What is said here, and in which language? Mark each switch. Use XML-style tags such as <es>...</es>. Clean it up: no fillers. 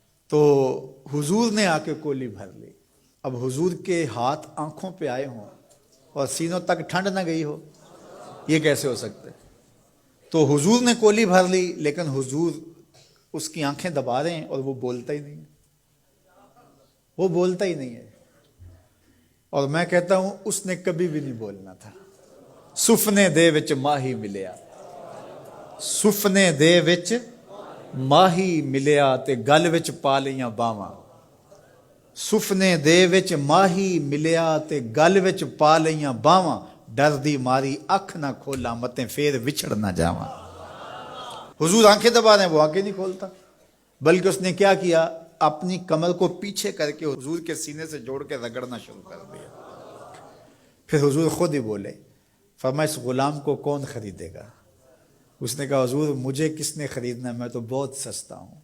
<ur>تو حضور نے آ کے کولی بھر لی. اب حضور کے ہاتھ آنکھوں پہ آئے ہوں اور سینوں تک ٹھنڈ نہ گئی ہو، یہ کیسے ہو سکتا ہے؟ تو حضور نے کولی بھر لی، لیکن حضور اس کی آنکھیں دبا رہے ہیں اور وہ بولتا ہی نہیں. وہ بولتا ہی نہیں ہے. اور میں کہتا ہوں اس نے کبھی بھی نہیں بولنا تھا.</ur> <pa>سفنے دے وچ ماہی ملیا، سفنے دے وچ ماہی ملیا تے گل وچ پا لیاں باواں. سفنے دے وچ ماہی ملیا تے گل وچ پا لیاں باواں. ڈر دی ماری اکھ نہ کھولا متیں پھر وچھڑ نہ جاواں.</pa> <ur>حضور آنکھیں دبا رہے ہیں، وہ آنکھیں نہیں کھولتا، بلکہ اس نے کیا کیا، اپنی کمر کو پیچھے کر کے حضور کے سینے سے جوڑ کے رگڑنا شروع کر دیا. پھر حضور خود ہی بولے. فرمایا اس غلام کو کون خریدے گا؟ اس نے کہا حضور مجھے کس نے خریدنا ہے، میں تو بہت سستا ہوں.</ur>